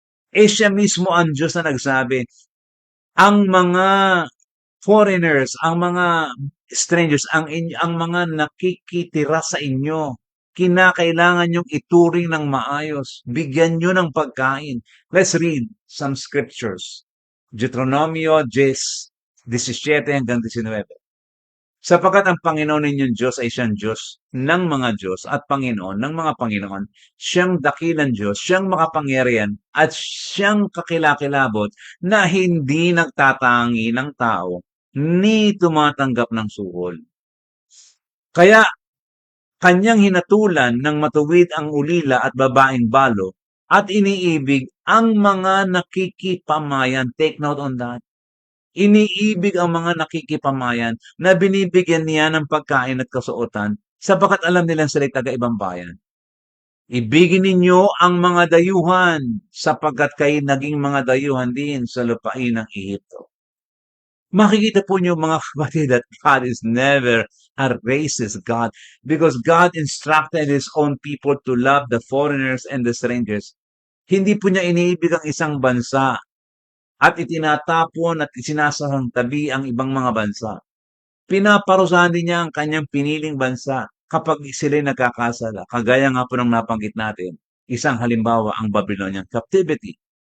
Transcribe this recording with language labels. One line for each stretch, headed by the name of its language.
Filipino: Siya mismo ang Diyos na nagsabi, ang mga foreigners, ang mga strangers, ang mga nakikitira sa inyo, kinakailangan yung ituring ng maayos. Bigyan nyo ng pagkain.
English: Let's read some scriptures.
Filipino: Deuteronomio 17 hanggang 19. Sapagkat ang Panginoon ninyong Diyos ay siyang Diyos ng mga Diyos at Panginoon ng mga Panginoon. Siyang dakilang Diyos, siyang makapangyarihan at siyang kakilakilabot na hindi nagtatangi ng tao ni tumatanggap ng suhol. Kaya kanyang hinatulan ng matuwid ang ulila at babaeng balo at iniibig ang mga nakikipamayan.
English: Take note on that.
Filipino: Iniibig ang mga nakikipamayan na binibigyan niya ng pagkain at kasuotan sapagkat alam nilang sila'y taga-ibang bayan. Ibigin ninyo ang mga dayuhan sapagkat kayo naging mga dayuhan din sa lupain ng Ehipto. Makikita po niyo mga kapatid
English: that God is never a racist God because God instructed His own people to love the foreigners and the strangers.
Filipino: Hindi po niya iniibig ang isang bansa at itinatapon at isinasahang tabi ang ibang mga bansa. Pinaparusahan din niya ang kanyang piniling bansa kapag sila'y nagkakasala. Kagaya nga po ng nabanggit natin, isang halimbawa ang Babylonian captivity.